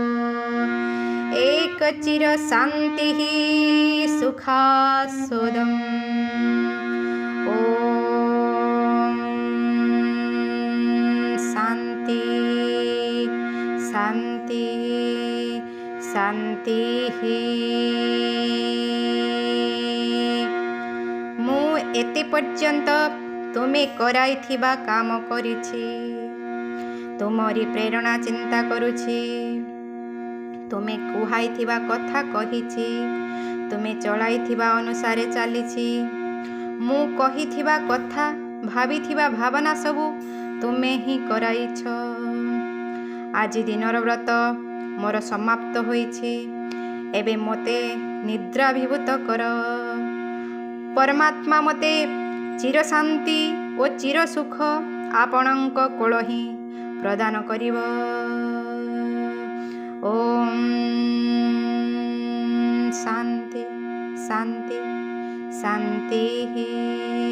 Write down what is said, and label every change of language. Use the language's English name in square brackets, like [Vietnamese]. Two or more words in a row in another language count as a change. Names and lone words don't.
[Sanskrit] एकचिरशान्तिः सुखास्पदम् ॐ शान्ति शान्ति शान्तिः। [Odia] ମୁ ଏତେ ପର୍ଯ୍ୟନ୍ତ ତୁମେ କରାଇଥିବା କାମ କରିଛି, ତୁମରି ପ୍ରେରଣା ଚିନ୍ତା କରୁଛି, ତୁମେ କୁହାଇଥିବା କଥା କହିଛି, ତୁମେ ଚଳାଇଥିବା ଅନୁସାରେ ଚାଲିଛି। ମୁ କହିଥିବା କଥା ଭାବିଥିବା ଭାବନା ସବୁ ତୁମେ ହିଁ କରାଇଛ। ଆଜ ଦିନର ବ୍ରତ ମୋର ସମାପ୍ତ ହେଉଛି। ଏବେ ମତେ ନିଦ୍ରାଭିଭୂତ କର। ପରମାତ୍ମା ମତେ ଚିର ଶାନ୍ତି ଓ ଚିର ସୁଖ ଆପଣଙ୍କ କୋଳ ହିଁ ପ୍ରଦାନ କରିବ। [Sanskrit] ओम शांति शांति शांति।